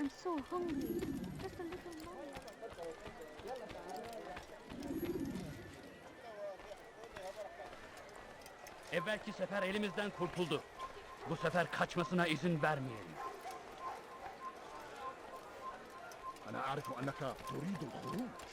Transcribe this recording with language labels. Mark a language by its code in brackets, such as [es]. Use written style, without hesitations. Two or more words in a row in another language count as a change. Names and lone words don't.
[en] so hungry. Just a little more. [tr] Evvelki sefer elimizden kurtuldu. Bu sefer kaçmasına izin vermeyelim. [ar] أنا أعرف أنك تريد الخروج.